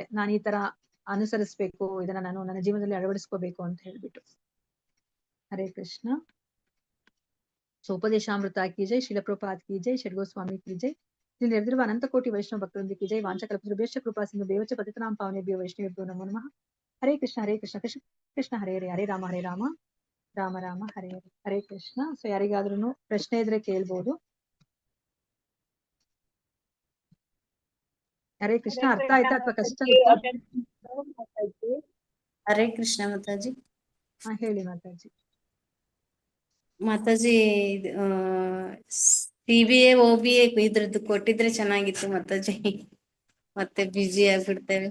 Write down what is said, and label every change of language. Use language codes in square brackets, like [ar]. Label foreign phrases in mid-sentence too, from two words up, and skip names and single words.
[kn] ನಾನು ಈ ತರ ಅನುಸರಿಸ್ಬೇಕು, ಇದನ್ನ ನಾನು ನನ್ನ ಜೀವನದಲ್ಲಿ ಅಳವಡಿಸ್ಕೋಬೇಕು ಅಂತ ಹೇಳ್ಬಿಟ್ಟು. ಹರೇ ಕೃಷ್ಣ. [hi] सो उपदेशामृत की जय, शिलप्रपात की जय, षड्गोस्वामी की जय, [kn] ಇಲ್ಲಿ ನೆರೆದಿರುವ ಅನಂತ ಕೋಟಿ ವೈಷ್ಣವ ಭಕ್ತರೊಂದಿಗೆ [hi] की जय. [sa] ವಾಂಚಕಲ್ಪತರುಭ್ಯಶ್ಚ ಕೃಪಾ ಸಿಂಧು ದೇವಚ ಪತಿತನಾಂ ಪಾವನೇಭ್ಯೋ ವೈಷ್ಣವೇಭ್ಯೋ ನಮೋ ನಮಃ. ಹರೇ ಕೃಷ್ಣ ಕೃಷ್ಣ ಕೃಷ್ಣ ಹರೇ ಹರೇ, ಹರೇ ರಾಮ ರಾಮ ರಾಮ ಹರೇ ಹರೇ. [kn] ಹರೇ ಕೃಷ್ಣ. ಸೊ ಯಾರಿಗಾದ್ರೂ ಪ್ರಶ್ನೆ ಇದ್ರೆ ಕೇಳ್ಬೋದು. ಹರೇ ಕೃಷ್ಣ. ಅರ್ಥ ಆಯ್ತಾ ಅಥವಾ ಕಷ್ಟ ಆಯ್ತಾ? ಹರೇ ಕೃಷ್ಣ ಮಾತಾಜಿ. ಹಾ ಹೇಳಿ ಮಾತಾಜಿ. ಮಾತಾಜಿ CBA OBA ಇದ್ರದ್ದು ಕೊಟ್ಟಿದ್ರೆ ಚೆನ್ನಾಗಿತ್ತು ಮಾತಾಜಿ, ಮತ್ತೆ ಬಿಜಿ ಆಗ್ಬಿಡ್ತೇವೆ.